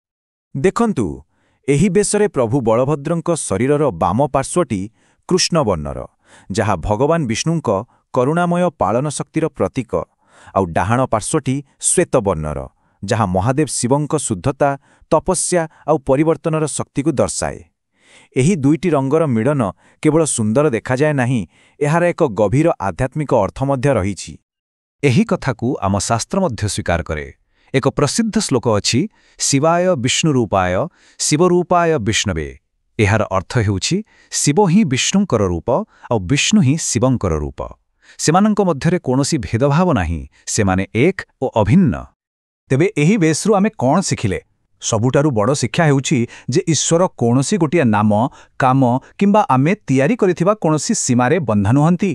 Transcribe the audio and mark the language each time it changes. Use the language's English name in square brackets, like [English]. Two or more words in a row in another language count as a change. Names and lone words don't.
[Odia] ଦେଖନ୍ତୁ ଏହି ବେଶରେ ପ୍ରଭୁ ବଳଭଦ୍ରଙ୍କ ଶରୀରର ବାମ ପାର୍ଶ୍ୱଟି କୃଷ୍ଣ ବର୍ଣ୍ଣର, ଯାହା ଭଗବାନ ବିଷ୍ଣୁଙ୍କ କରୁଣାମୟ ପାଳନ ଶକ୍ତିର ପ୍ରତୀକ, ଆଉ ଡାହାଣ ପାର୍ଶ୍ୱଟି ଶ୍ୱେତ ବର୍ଣ୍ଣର, ଯାହା ମହାଦେବ ଶିବଙ୍କ ଶୁଦ୍ଧତା ତପସ୍ୟା ଆଉ ପରିବର୍ତ୍ତନର ଶକ୍ତି କୁ ଦର୍ଶାଏ। ଏହି ଦୁଇଟି ରଙ୍ଗର ମିଳନ କେବଳ ସୁନ୍ଦର ଦେଖା ଯାଏ ନାହିଁ, ଏହାର ଏକ ଗଭୀର ଆଧ୍ୟାତ୍ମିକ ଅର୍ଥ ମଧ୍ୟ ରହିଛି। ଏହି କଥାକୁ ଆମ ଶାସ୍ତ୍ର ମଧ୍ୟ ସ୍ୱୀକାର କରେ। ଏକ ପ୍ରସିଦ୍ଧ ଶ୍ଳୋକ ଅଛି, [Sanskrit] शिवाय विष्णुरूपाय शिवरूपाय विष्णवे। [Odia] ଏହାର ଅର୍ଥ ହେଉଛି ଶିବ ହିଁ ବିଷ୍ଣୁଙ୍କର ରୂପ ଆଉ ବିଷ୍ଣୁ ହିଁ ଶିବଙ୍କର ରୂପ। ସେମାନଙ୍କ ମଧ୍ୟରେ କୌଣସି ଭେଦଭାବ ନାହିଁ, ସେମାନେ ଏକ ଓ ଅଭିନ୍ନ। ତେବେ ଏହି ବେଶରୁ ଆମେ କୋନ ଶିଖିଲେ? ସବୁଠାରୁ ବଡ଼ ଶିକ୍ଷା ହେଉଛି ଯେ ଈଶ୍ୱର କୌଣସି ଗୋଟିଆ ନାମ କାମ କିମ୍ବା ଆମେ ତିଆରି କରିଥିବା କୌଣସି ସୀମାରେ ବନ୍ଧା ନୁହନ୍ତି।